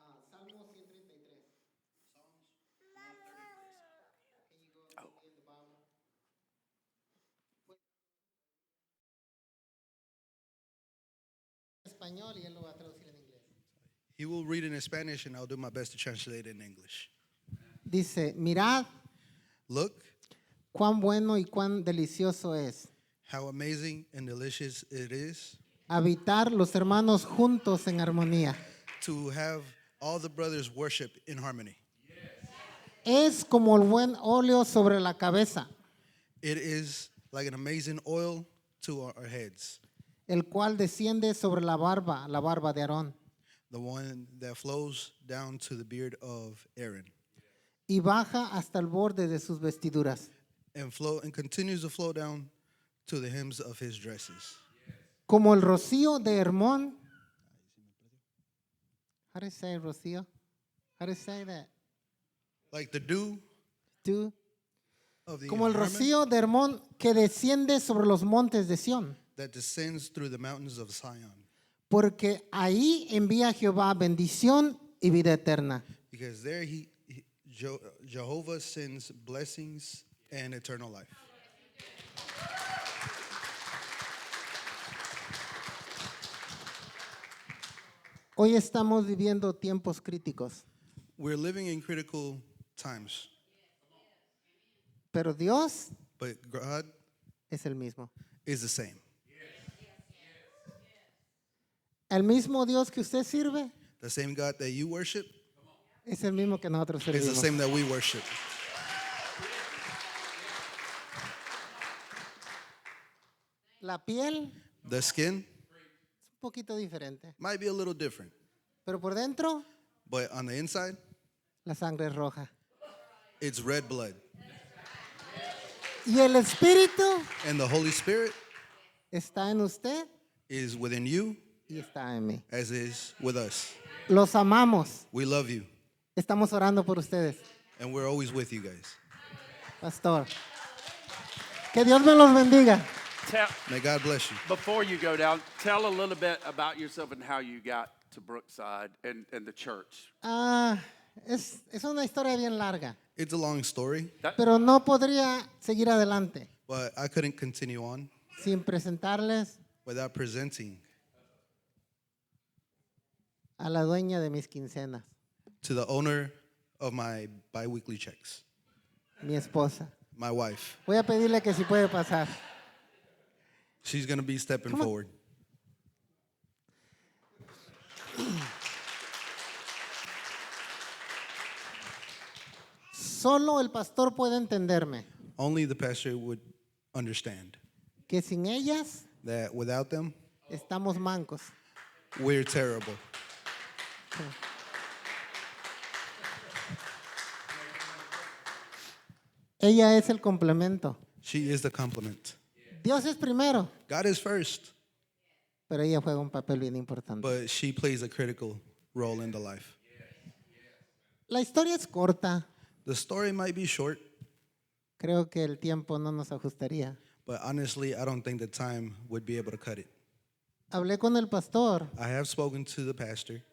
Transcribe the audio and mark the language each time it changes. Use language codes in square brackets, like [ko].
[es] Salmo 133. [en] Can you go in the Bible? [es] Español y él lo va a traducir en inglés. [en] He will read it in Spanish, and I'll do my best to translate it in English. [es] Dice, mirad [en] Look [es] cuán bueno y cuán delicioso es [en] how amazing and delicious it is [es] habitar los hermanos juntos en armonía. [en] to have all the brothers worship in harmony. [es] Es como el buen óleo sobre la cabeza, [en] It is like an amazing oil to our heads, [es] el cual desciende sobre la barba de Aarón, [en] the one that flows down to the beard of Aaron [es] y baja hasta el borde de sus vestiduras, [en] and continues to flow down to the hems of his dresses. [es] como el rocío de Hermón. [en] How do you say rocío? How do you say that? Like the dew [es] Tú. [en] of the [es] Como el [en] Hermon [es] rocío de Hermón que desciende sobre los montes de Sión. [en] that descends through the mountains of Zion. [es] Porque ahí envía Jehová bendición y vida eterna. [en] Because there Jehovah sends blessings and eternal life. [es] Hoy estamos viviendo tiempos críticos, [en] We're living in critical times, [es] pero Dios [en] but God [es] es el mismo. [en] is the same. [es] El mismo Dios que usted sirve [en] The same God that you worship [es] es el mismo que nosotros [en] is the [es] servimos. [en] same that we worship. [es] La piel [en] The skin [es] es un poquito diferente, [en] might be a little different, [es] pero por dentro [en] but on the inside, [es] la sangre es roja. [en] it's red blood. [es] Y el Espíritu [en] And the Holy Spirit [es] está en usted [en] is within you [es] y está en mí. [en] as is with us. [es] Los amamos. [en] We love you, [es] Estamos orando por ustedes, [en] and we're always with you guys. [es] pastor. Que Dios me los bendiga. [en] Tell, May God bless you. before you go down, tell a little bit about yourself and how you got to Brookside and the church. [es] Es una historia bien larga, [en] It's a long story, [es] pero no podría seguir adelante [en] but I couldn't continue on [es] sin presentarles [en] without presenting [es] a la dueña de mis quincenas, [en] to the owner of my biweekly checks, [es] mi esposa. [en] my wife. [es] Voy a pedirle que si puede pasar. [en] She's going to be stepping Come on. forward. [es] Solo el pastor puede entenderme [en] Only the pastor would understand [es] que sin ellas [en] that without them, [es] estamos mancos. [en] we're terrible. [es] Ella es el complemento. [en] She is the complement. [es] Dios es primero, [en] God is first, [es] pero ella juega un papel bien importante. [en] but she plays a critical role in the life. [es] La historia es corta. [en] The story might be short, [es] Creo que el tiempo no nos ajustaría. [en] but honestly, I don't think the time would be able to cut it. [es] Hablé con el pastor [en] I have spoken to the pastor